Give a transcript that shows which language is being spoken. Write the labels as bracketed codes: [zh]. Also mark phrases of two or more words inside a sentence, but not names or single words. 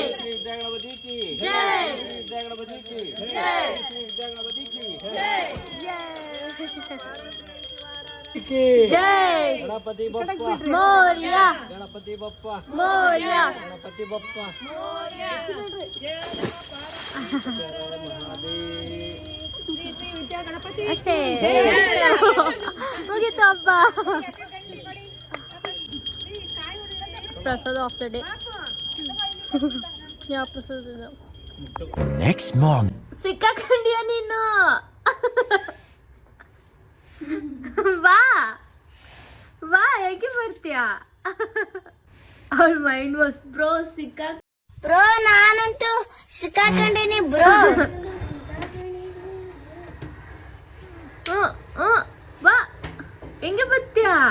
[hi] श्री विद्या गणपति की जय, श्री विद्या गणपति की जय, श्री विद्या गणपति की जय, जय, [mr] गणपति बप्पा मोरया, गणपति बप्पा मोरया, गणपति बप्पा मोरया. [kn] ಅಷ್ಟೇ ಮುಗೀತು ಹಬ್ಬ. ಪ್ರಸಾದ [en] of the day. [kn] ಯಾವ ಪ್ರಸಾದ? [en] Next morning. [kn] ಸಿಕ್ಕಾಕೊಂಡಿಯ ನೀನು. ಬಾ ಬಾ, ಹೇಗೆ ಬರ್ತೀಯಾ? ಅವಳ [en] mind was bro [kn] ಬ್ರೋ ನಾನಂತೂ ಸಿಕ್ಕಾಕೊಂಡಿನಿ ಬ್ರೋ. ಬಾ, ಹೆಂಗೆ ಬರ್ತೀಯಾ?